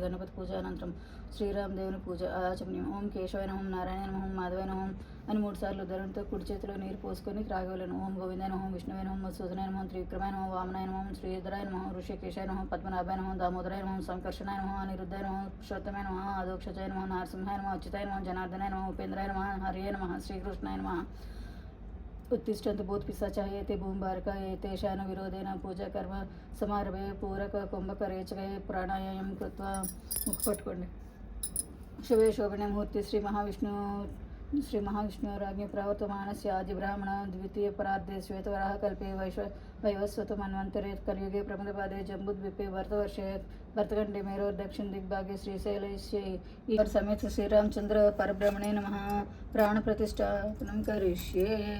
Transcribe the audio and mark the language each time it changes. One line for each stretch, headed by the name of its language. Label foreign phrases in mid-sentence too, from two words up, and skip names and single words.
Telugu: గణపతి పూజ అనంతరం శ్రీరామదేవుని పూజ ఆచమనీయం.
Sanskrit: ఓం కేశవాయ నమః, నారాయణ నమః, మాధవాయ నమః
Telugu: అని 3 సార్లు ధరణితో కుడి చేతిలో నీరు పోసుకొని త్రాగవలను.
Sanskrit: ఓం గోవిందాయ నమః, విష్ణువే నమః, మధుసూదనాయ నమః, త్రివిక్రమాయ నమః, వామనాయ నమః, శ్రీధరాయ నమః, ఋషికేశాయ నమః, పద్మనాభాయ నమః, దామోదరాయ నమః, సంకర్షణాయ నమః, అనిరుద్ధాయ నమః, పురుషోత్తమాయ నమః, ఆదోక్షజాయ నమః, నరసింహాయ నమః, అచ్యుతాయ నమః, జనార్దనాయ నమః, ఉపేంద్రాయ నమః, హరియే నమః, శ్రీకృష్ణాయ నమః. उत्तिष्ठन्तु भूतपिशाचाः एते भूमिभारका एतेषां विरोधेन पूजाकर्म समारभे पूरक कुम्भकरेचके प्राणायामं कृत्वा मुखपट्कोण्डि शुभे शोभने मुहूर्ते श्री महाविष्णुराज्ञे प्रवर्तमानस्य आदिब्राह्मण द्वितीय परार्धे श्वेतवराह कल्पे वैवस्वत मन्वन्तरे कलियुगे प्रमदपादे जम्बुद्वीपे भरतवर्षे भरतखण्डे मेरोर् दक्षिण दिग्भागे श्रीशैलस्य ईश्वर समेत श्रीरामचंद्र परब्रह्मणे नमः प्राणप्रतिष्ठापनं करिष्ये.